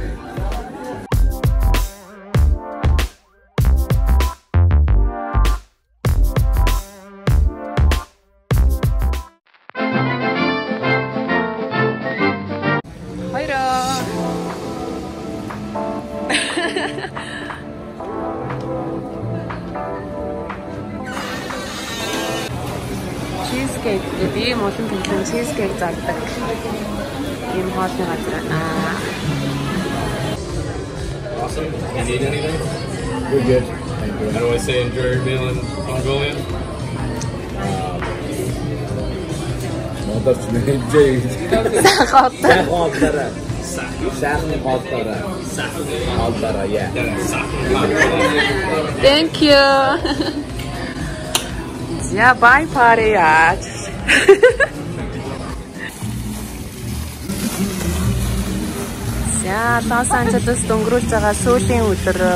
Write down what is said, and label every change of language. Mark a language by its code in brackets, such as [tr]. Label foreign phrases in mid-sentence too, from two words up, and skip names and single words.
[mn] Хайраа. Cheesecake гэдэг ийм олон төрлийн cheesecake зардаг. Ийм хоолны газар байна. [en] Awesome. You need anything? We're good. Thank you. How do I say enjoy your meal in Mongolian? Thank you. Yeah, bye party. [mn] За, Лос Анжелест өнгөрүүлж байгаа сүүлийн өдөр.